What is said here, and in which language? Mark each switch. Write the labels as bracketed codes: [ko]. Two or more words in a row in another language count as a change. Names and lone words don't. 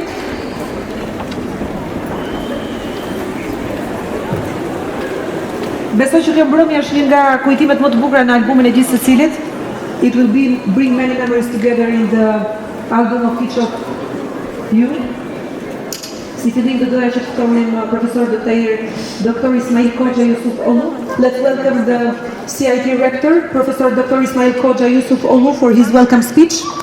[sq] Besoj që kjo mbrëmje është një nga kujtimet më të bukura në albumin e gjithë secilit. [en] It will bring many memories together in the album of each of you. [sq] Si fillim të doja që të ftonim profesor Dr. Ismail Koxha Yusuf Olu. [en] Let's welcome the CIT rector, Professor Dr. Ismail Koxha Yusuf Olu, for his welcome speech.